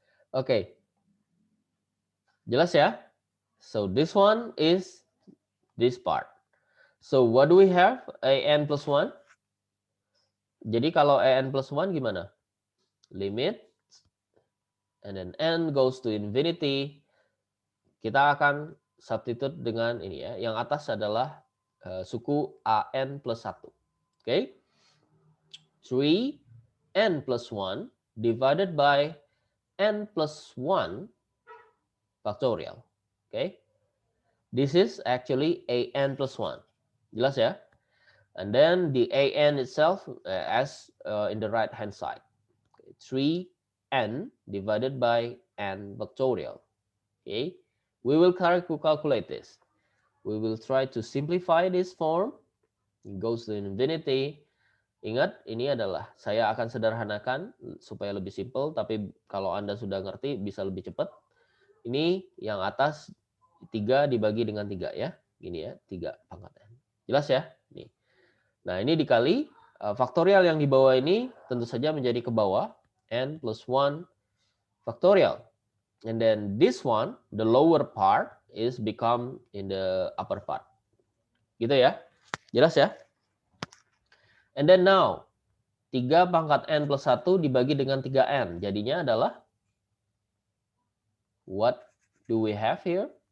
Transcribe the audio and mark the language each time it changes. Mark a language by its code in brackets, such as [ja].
[en] Okay, [id] jelas ya? [en] So this one is this part. So what do we have? An plus 1. [id] Jadi kalau an plus 1 gimana? [en] Limit, and then n goes to infinity. [id] Kita akan substitute dengan ini ya. Yang atas adalah suku an plus 1. Okay? [en] 3n plus 1 divided by n plus 1 factorial. Okay? This is actually an plus 1. [id] Jelas ya? [en] And then the an itself as in the right hand side. 3n divided by n factorial. Okay, we will calculate this. We will try to simplify this form. It goes to infinity. [id] Ingat, ini adalah saya akan sederhanakan supaya lebih simple. Tapi kalau Anda sudah ngerti bisa lebih cepat. Ini yang atas 3 dibagi dengan 3 ya. Gini ya, 3 pangkat n. Jelas ya? Nih. Nah, ini dikali faktorial yang di bawah ini tentu saja menjadi ke bawah. [en] N plus 1 factorial. And then this one, the lower part is become in the upper part. [id] Gitu ya. Jelas ya? [en] And then now, [id] 3 pangkat n plus 1 dibagi dengan 3n. Jadinya adalah, [en] what do we have here?